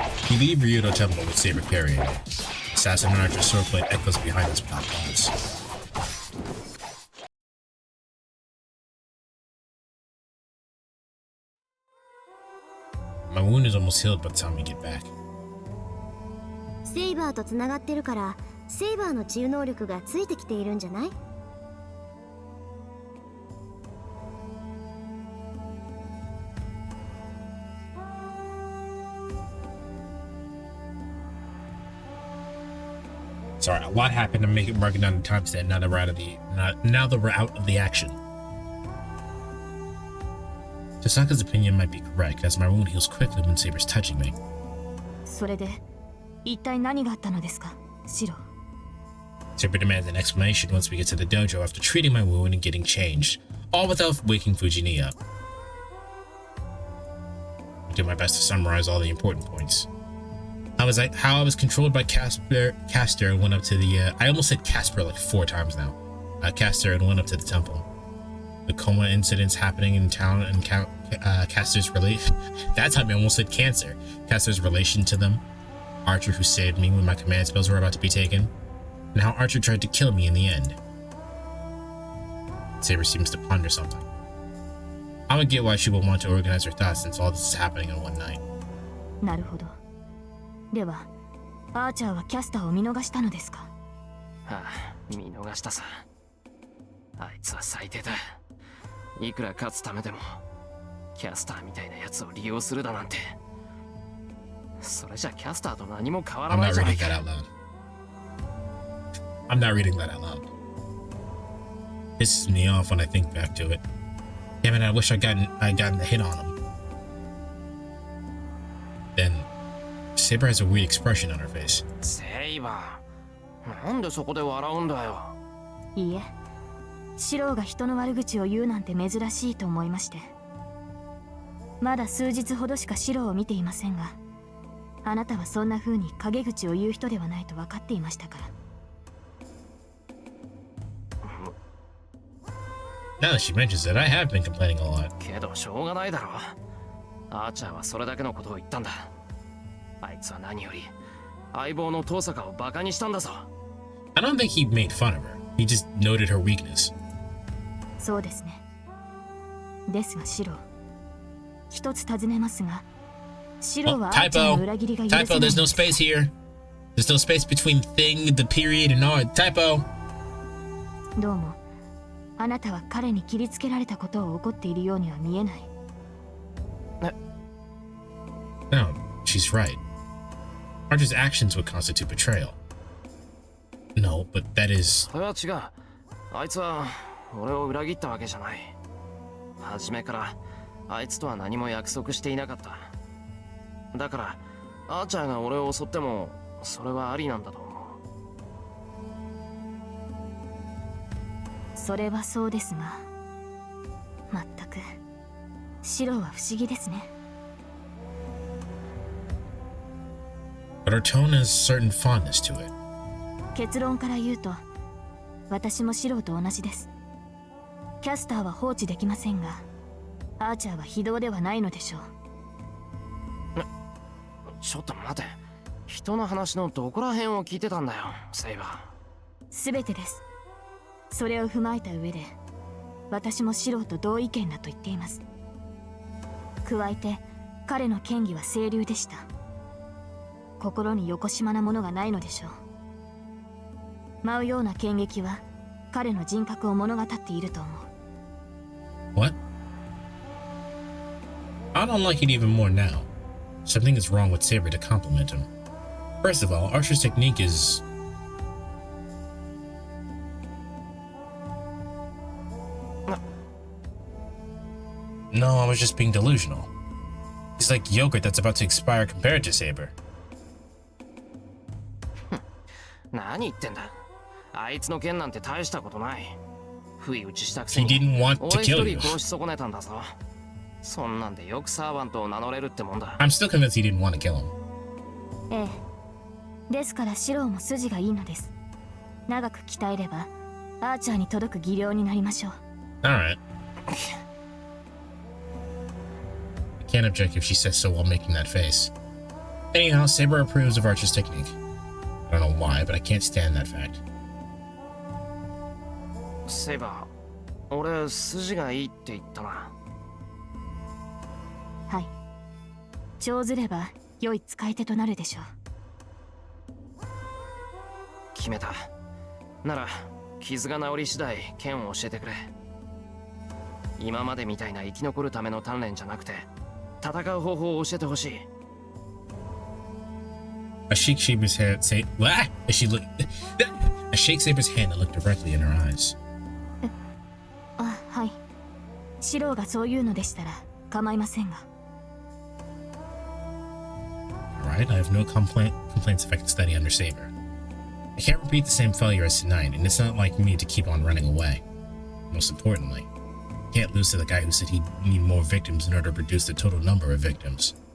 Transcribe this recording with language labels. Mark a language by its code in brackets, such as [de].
[en] You leave Ryudo Temple with Saber carrying it. Assassin Archer's swordblade echoes behind his platforms. My wound is almost healed by the time we get back. [ja] セイバーとつながってるからセイバーの治癒能力がついてきているんじゃない？ [en] Sorry, a lot happened to make it marking down the time stamp. Now that we're out of the action. Tasaka's opinion might be correct, as my wound heals quickly when Saber's touching me. [ja] それで一体何があったのですか、シロ? [en] Saber demands an explanation once we get to the dojo after treating my wound and getting changed, all without waking Fujini up. I do my best to summarize all the important points. How I was controlled by Caster and went up to the I almost said Casper like 4 times now. Caster and went up to the temple. The coma incidents happening in town and Caster's relation. That time I almost said cancer. Caster's relation to them. Archer who saved me when my command spells were about to be taken. And how Archer tried to kill me in the end. Saber seems to ponder something. I don't get why she would want to organize her thoughts since all this is happening in one night. [ja] なるほど。では、アーチャーはキャスターを見逃したのですか？はあ、見逃したさ。あいつは最低だ。いくら勝つためでも、キャスターみたいなやつを利用するだなんて。それじゃキャスターと何も変わらないじゃないか。 [en] I'm not reading that out loud. Pisses me off when I think back to it. Damn it, I wish I'd gotten the hit on him. Then Saber has a weird expression on her face. [ja] セイバー、なんでそこで笑うんだよ。いいえ、シローが人の悪口を言うなんて珍しいと思いまして。まだ数日ほどしかシローを見ていませんが、あなたはそんな風に陰口を言う人ではないと分かっていましたから。 [en] Now that she mentions it, I have been complaining a lot. [ja] けどしょうがないだろ。アーチャーはそれだけのことを言ったんだ。あいつは何より相棒の遠坂をバカにしたんだぞ。 [en] I don't think he made fun of her. He just noted her weakness. [ja] そうですね。ですがシロー、一つ尋ねますが、シローはアーチャーの裏切りが許せないんです。 [en] Typo, there's no space here. There's no space between thing, the period, and art. Typo. [ja] どうも、あなたは彼に切りつけられたことを怒っているようには見えない。 [en] No, she's right. Archer's actions would constitute betrayal. No, but that is... [ja] それは違う。あいつは俺を裏切ったわけじゃない。初めからあいつとは何も約束していなかった。だからアーチャーが俺を襲ってもそれはありなんだと思う。それはそうですが、まったくシローは不思議ですね。 [en] But her tone has certain fondness to it. [ja] 結論から言うと、私もシローと同じです。キャスターは放置できませんが、アーチャーは非道ではないのでしょう。ちょっと待て。人の話のどこら辺を聞いてたんだよ、セイバー。全てです。それを踏まえた上で、私も素人同意見だと言っています。加えて、彼の嫌疑は清流でした。心によこしまなものがないのでしょう。舞うような剣撃は、彼の人格を物語っていると思う。 [en] What? I don't like it even more now. Something is wrong with Saber to compliment him. First of all, Archer's technique is... No, I was just being delusional. He's like yogurt that's about to expire compared to Saber. [ja] 何言ってんだ。あいつの剣なんて大したことない。不意打ちしたく [en] He [ja] せに [en] didn't want to [ja] 俺一 [en] kill [ja] 人 [en] you. [ja] 殺し損ねたんだぞ。そんなんでよくサーバントを名乗れるってもんだ。 [en] I'm still convinced he didn't want to kill him. [ja] ええ。ですからシローも筋がいいのです。長く鍛えれば、アーチャーに届く技量になりましょう。 [en] Alright. I can't object if she says so while making that face. Anyhow, Saber approves of Archer's technique. I don't know why, but I can't stand that fact. [ja] セイバー、俺筋がいいって言ったな。はい。長ずれば良い使い手となるでしょう。決めた。なら傷が治り次第剣を教えてくれ。今までみたいな生き残るための鍛錬じゃなくて、戦う方法を教えてほしい。 [en] I shake Saber's hand. Say what? As she look. I shake Saber's hand and look directly in her eyes. [ja] あ、はい。シローがそういうのでしたら構いませんが。 [en] Alright, I have no complaints if I can study under Saber. I can't repeat the same failure as tonight, and it's not like me to keep on running away. Most importantly, I can't lose to the guy who said he'd need more victims in order to reduce the total number of victims.